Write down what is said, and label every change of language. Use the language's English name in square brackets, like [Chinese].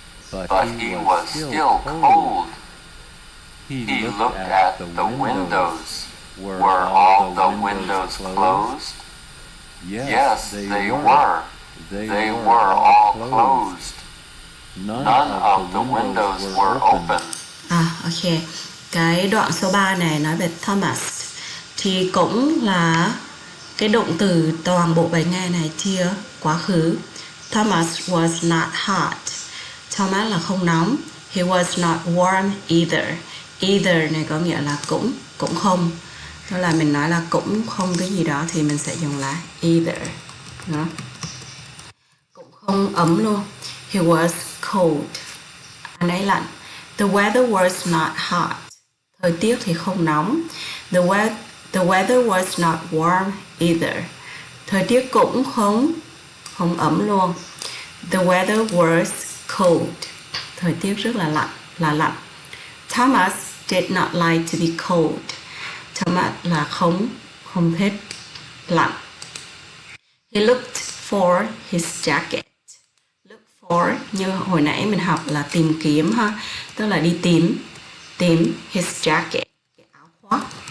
[English] But he was still cold. He looked at the windows. Were all the windows closed? Yes, they were. They were all closed. None of the windows were open. Ok. [Vietnamese] Cái đoạn số 3 này nói về Thomas thì cũng là cái động từ toàn bộ bài nghe này chia quá khứ. [English] Thomas was not hot. [Vietnamese] Thomas là không nóng. [English] He was not warm either. [Vietnamese] Either này có nghĩa là cũng không. Tức là mình nói là cũng không cái gì đó thì mình sẽ dùng là either. Đó. Cũng không ấm luôn. [English] He was cold. [Vietnamese] Anh ấy lạnh. [English] The weather was not hot. [Vietnamese] Thời tiết thì không nóng. [English] The weather was not warm either. [Vietnamese] Thời tiết cũng không ấm luôn. [English] The weather was cold. [Vietnamese] Thời tiết rất là lạnh. [English] Thomas did not like to be cold. [Vietnamese] Thomas là không thích lạnh. [English] He looked for his jacket. [Vietnamese] Look for như hồi nãy mình học là tìm kiếm ha, tức là đi tìm [English] his jacket, [Vietnamese] cái áo khoác.